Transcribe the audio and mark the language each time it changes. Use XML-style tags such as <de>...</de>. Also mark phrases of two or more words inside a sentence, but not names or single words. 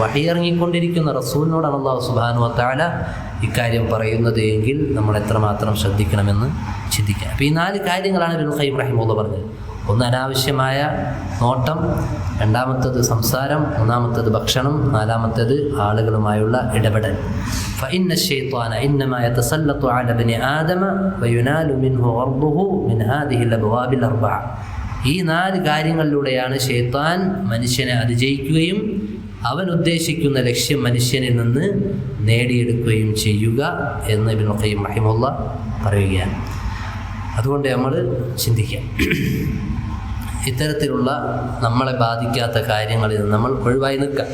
<ml>വഹി ഇറങ്ങിക്കൊണ്ടിരിക്കുന്ന റസൂലിനോടാണ്</ml> <ar>الله سبحانه وتعالى</ar> <ml>ഇക്കാര്യം പറയുന്നത് എങ്കിൽ നമ്മൾ എത്രമാത്രം ശ്രദ്ധിക്കണമെന്ന് ചിന്തിക്കാം. അപ്പോൾ ഈ 4 കാര്യങ്ങളാണ് ഇബ്നുൽ ഖയ്യിം റഹിമഹുല്ലാഹ് പറഞ്ഞത്. ഒന്ന് അനാവശ്യമായ നോട്ടം, 2-ാമത്തേത് സംസാരം, 3-ാമത്തേത് ഭക്ഷണം, 4-ാമത്തേത് ആളുകളുമായുള്ള ഇടപെടൽ.</ml> <ar>فإن الشيطان إنما يتسلط على ابن آدم وينال منه غرضه من هذه الأبواب ال4.</ar> <ml>ഈ 4 കാര്യങ്ങളിലൂടെയാണ് ശൈത്താൻ മനുഷ്യനെ അതിജയിക്കുകയും അവൻ ഉദ്ദേശിക്കുന്ന ലക്ഷ്യം മനുഷ്യനിൽ നിന്ന് നേടിയെടുക്കുകയും ചെയ്യുക എന്ന് ഇബ്നുൽ ഖയ്യിം റഹിമഹുല്ലാഹ് പറയുകയാണ്. അതുകൊണ്ട് നമ്മൾ ചിന്തിക്കാം, ഇത്തരത്തിലുള്ള നമ്മളെ ബാധിക്കാത്ത കാര്യങ്ങളിൽ നിന്ന് നമ്മൾ ഒഴിവായി നിൽക്കാം.</ml>